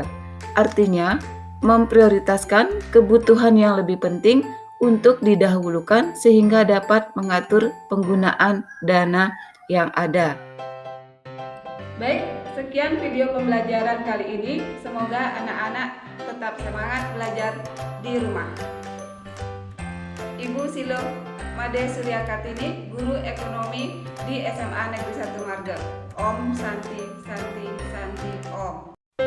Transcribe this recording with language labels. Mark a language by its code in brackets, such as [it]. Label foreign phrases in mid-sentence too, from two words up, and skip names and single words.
[id] Artinya, memprioritaskan kebutuhan yang lebih penting untuk didahulukan sehingga dapat mengatur penggunaan dana yang ada. Baik, sekian video pembelajaran kali ini. Semoga anak-anak tetap semangat belajar di rumah. Ibu Silo Made Surya Kartini, Guru Ekonomi di SMA Negeri 1 Marga. [sa] Om Santi Santi Santi Om.